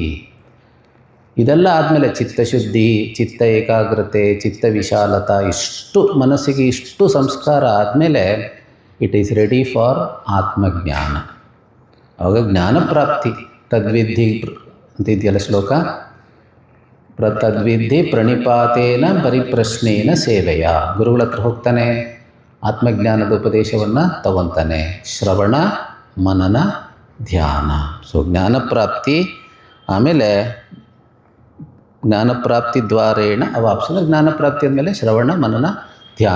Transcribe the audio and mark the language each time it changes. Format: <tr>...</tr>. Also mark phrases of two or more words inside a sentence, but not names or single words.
<kn>ಇದೆಲ್ಲ ಆದಮೇಲೆ ಚಿತ್ತಶುದ್ಧಿ, ಚಿತ್ತ ಏಕಾಗ್ರತೆ, ಚಿತ್ತ ವಿಶಾಲತಾ, ಇಷ್ಟು ಮನಸ್ಸಿಗೆ ಇಷ್ಟು ಸಂಸ್ಕಾರ ಆದಮೇಲೆ</kn> <en>it is ready for</en> <kn>ಆತ್ಮಜ್ಞಾನ. ಆವಾಗ ಜ್ಞಾನ ಪ್ರಾಪ್ತಿ. ತದ್ವಿಧಿ ಅಂತ ಇದೆಯಲ್ಲ ಶ್ಲೋಕ,</kn> <sa>ತದ್ವಿಧಿ ಪ್ರಣಿಪಾತೇನ ಪರಿಪ್ರಶ್ನೇನ ಸೇವೆಯ.</sa> <kn>ಗುರುಗಳ ಹತ್ರ ಹೋಗ್ತಾನೆ, ಆತ್ಮಜ್ಞಾನದ ಉಪದೇಶವನ್ನು ತಗೊತಾನೆ. ಶ್ರವಣ, ಮನನ, ಧ್ಯಾನ. ಸೊ ಜ್ಞಾನಪ್ರಾಪ್ತಿ. ಆಮೇಲೆ</kn> <sa>ಜ್ಞಾನಪ್ರಾಪ್ತಿ ದ್ವಾರೇಣ ಅವಾಪ್ಸನ.</sa> <kn>ಜ್ಞಾನಪ್ರಾಪ್ತಿ ಅಂದಮೇಲೆ ಶ್ರವಣ, ಮನನ, ಧ್ಯಾನ.</kn>